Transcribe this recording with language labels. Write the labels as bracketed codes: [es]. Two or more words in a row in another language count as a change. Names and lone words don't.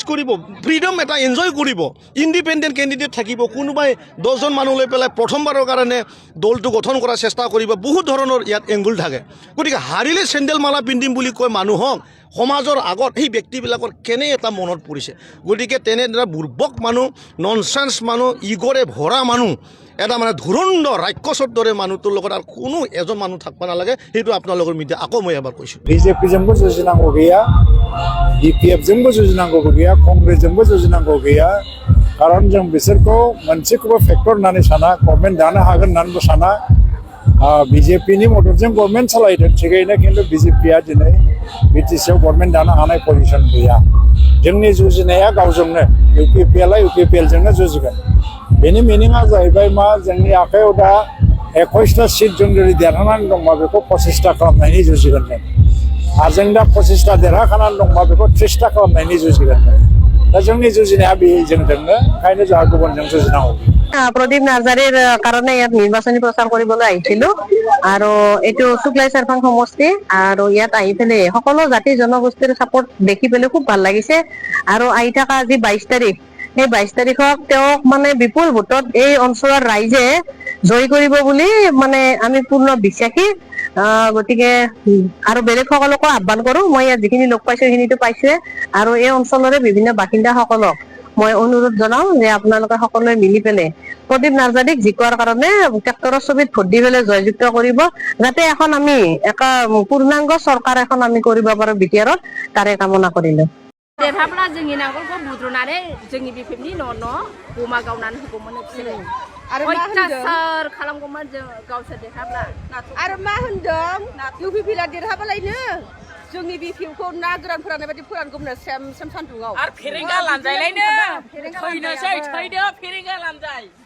[as] কৰিব ফ্ৰীডম এটা এনজয় কৰিব [en] independent candidate [as] থাকিব কোনোবাই 10জন মানুহ লৈ পেলাই প্ৰথমবাৰৰ কাৰণে দলটো গঠন কৰাৰ চেষ্টা কৰিব বহুত ধৰণৰ ইয়াত এংগুল থাকে গতিকে হাৰিলে চেণ্ডেল মালা পিন্ধিম বুলি কয় মানুহক সমাজৰ আগত সেই ব্যক্তিবিলাকৰ কেনে এটা মনত পৰিছে গতিকে তেনেদৰে বুৰ্বক মানুহ ননচেন্স মানুহ ইগৰে ভৰা মানুহ এটা মানে ধুৰন্ধৰ ৰাক্ষসৰ দৰে মানুহটোৰ লগত আৰু কোনো এজন মানুহ থাকিব নালাগে সেইটো আপোনালোকৰ মিডিয়া আকৌ মই এবাৰ কৈছোঁ [brx] বিজেপিজोंबो जुजिनांगौ गैया BPFजोंबो जुजिनांगौबो गैया कंग्रेसजोंबो जुजिनांगौ गैया खारन जों बिसोरखौ मोनसेखौबो फेक्टर होननानै साना गभर्नमेन्ट दानो हागोन होननानैबो साना बिजेपिनि मददजों गभर्नमेन्ट सालायदों थिगैनो खिन्थु बिजेपिया दिनै बिटिसिआव गभर्नमेन्ट दानो हानाय पजिसन गैया जोंनि जुजिनाया गावजोंनो UPPLजोंनो जुजिगोन बेनि मिनिङा जाहैबाय मा जोंनि आखायाव दा 21टा सिट जों जुदि देरहानानै दंबा बेखौ 25टा खालामनायनि जुजिगोन जों आरो जों दा 25टा देरहाखानानै दंबा बेखौ 30टा खालामनायनि जुजिगोन दा जोंनि जुजिनाया बेजोंनो ओंखायनो जोंहा गुबुनजों जुजिनांगौ [as] প্ৰদীপ নাৰ্জাৰীৰ কাৰণ ইয়াত নিৰ্বাচনী প্ৰচাৰ কৰিবলৈ আহিছিলো আৰু এটো শুক্লাই চাৰফাং সমষ্টি আৰু ইয়াত আহি পেলাই সকলো জাতি জনগোষ্ঠীৰ সাপোৰ্ট দেখি পেলাই খুব ভাল লাগিছে আৰু আহি থকা আজি 22 তাৰিখ এই 22 তাৰিখক তেওঁক মানে বিপুল ভোটত এই অঞ্চলৰ ৰাইজে জয় কৰিব বুলি মানে আমি পূৰ্ণ বিশ্বাসী গতিকে আৰু বেলেগ সকলকো আহ্বান কৰো মই ইয়াত যিখিনি লোক পাইছো সেইখিনিতো পাইছে আৰু এই অঞ্চলৰে বিভিন্ন বাসিন্দাসকলক মই অনুৰোধ জনাও যে আপোনালোকে সকলোৱে মিলি পেলাই প্ৰদীপ নাৰ্জাৰীক জিকোৱাৰ কাৰণে ট্ৰেক্টৰৰ ছবিত ভোট দি পেলাই জয়যুক্ত কৰিব যাতে এখন আমি এটা পূৰ্ণাংগ চৰকাৰ এখন আমি কৰিব পাৰো বিটিআৰত তাৰে কামনা কৰিলো [brx] देरहाब्ला जोंनि नांगोलखौ बुद्रुनानै जोंनि बिफेनि न' बमा गावनानै होगौमोन बिसोरो आरो अयथासार खालामगौमोन जों गावसोर देरहाब्ला आरो मा होनदों UPPL देरहाबालायनो जोंनि बिफेखौ ना गोरान फोराननाय बायदि फोरानगौमोन सेम सान्दुङाव आरो फेरेंगा लानजायलायनो थैनोसै थैदो फेरेंगा लानजाय